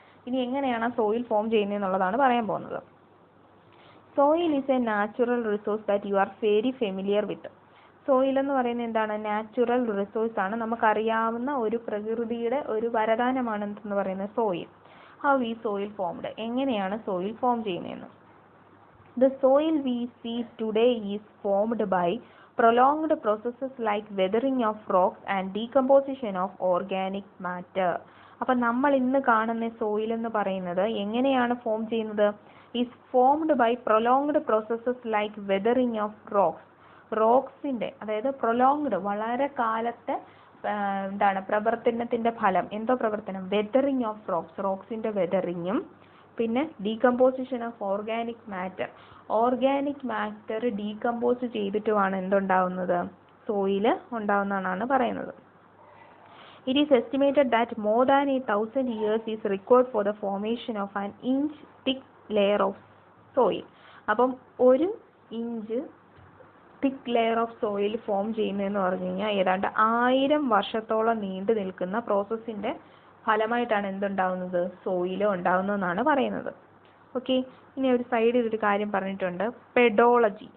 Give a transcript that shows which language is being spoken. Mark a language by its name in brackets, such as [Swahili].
[Malayalam] ഇനി എങ്ങനെയാണ് ആ സോയിൽ ഫോം ചെയ്യുന്നത് എന്നുള്ളതാണ് പറയാൻ പോകുന്നത്. [English] Soil is a natural resource that you are very familiar with. [Malayalam] Soil എന്ന് പറയുന്നത് എന്താണ്? നാച്ചുറൽ റിസോഴ്സ് ആണ്. നമുക്കറിയാവുന്ന ഒരു പ്രകൃതിയുടെ ഒരു വരദാനമാണ് എന്ന് പറയുന്നത് സോയിൽ. [English] How ഈ soil formed. [Malayalam] എങ്ങനെയാണ് സോയിൽ ഫോം ചെയ്യുന്നതെന്ന്. [English] The soil we see today is formed by prolonged processes like weathering of rocks and decomposition of organic matter. [Malayalam] അപ്പം നമ്മൾ ഇന്ന് കാണുന്ന സോയിൽ എന്ന് പറയുന്നത് എങ്ങനെയാണ് ഫോം ചെയ്യുന്നത്? [English] is formed by prolonged processes like weathering of rocks. [Malayalam] റോക്സിൻ്റെ, അതായത് പ്രൊലോങ്ഡ്, വളരെ കാലത്തെ എന്താണ് പ്രവർത്തനത്തിൻ്റെ ഫലം. എന്തോ പ്രവർത്തനം? [English] Weathering of rocks. [Malayalam] റോക്സിൻ്റെ വെതറിങ്ങും പിന്നെ [English] Decomposition of organic matter. [Malayalam] Organic matter decompose ചെയ്തിട്ടുമാണ് എന്തുണ്ടാവുന്നത്? Soil ഉണ്ടാവുന്നതാണ് പറയുന്നത്. [English] It is estimated that more than 1,000 years is required for the formation of an inch thick layer of soil. [Malayalam] അപ്പം 1 inch thick layer of soil form ചെയ്യുന്നതെന്ന് പറഞ്ഞു കഴിഞ്ഞാൽ ഏതാണ്ട് 1000 വർഷത്തോളം നീണ്ടു നിൽക്കുന്ന പ്രോസസ്സിൻ്റെ ഫലമായിട്ടാണ് എന്തുണ്ടാവുന്നത്, സോയിൽ ഉണ്ടാവുന്നതെന്നാണ് പറയുന്നത്. ഓക്കെ, ഇനി ഒരു സൈഡിൽ ഒരു കാര്യം പറഞ്ഞിട്ടുണ്ട്, പെഡോളജി.